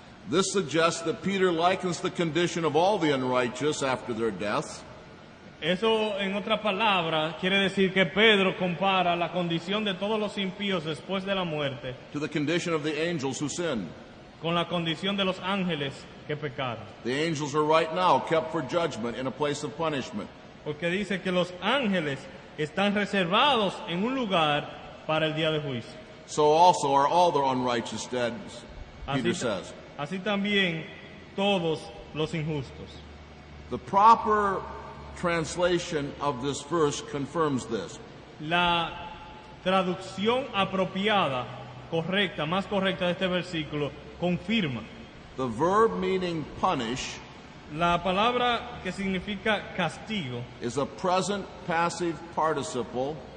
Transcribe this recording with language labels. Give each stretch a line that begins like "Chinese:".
English: This suggests that Peter likens the condition of all the unrighteous after their death
Spanish: Eso, en otras palabras, quiere decir que Pedro compara la condición de todos los impíos después de la muerte
English: to the condition of the angels who sinned.
Spanish: con la condición de los ángeles que pecaron.
English: The angels are right now kept for judgment in a place of punishment.
Spanish: Porque dice que los ángeles están reservados en un lugar para el día de juicio.
English: So also are all the unrighteous dead, Peter says.
Spanish: Así también todos los injustos.
English: The proper translation of this verse confirms this.
Spanish: La traducción apropiada, correcta, más correcta de este versículo, confirma.
English: The verb meaning punish
Spanish: La palabra que significa castigo
English: is a present passive participle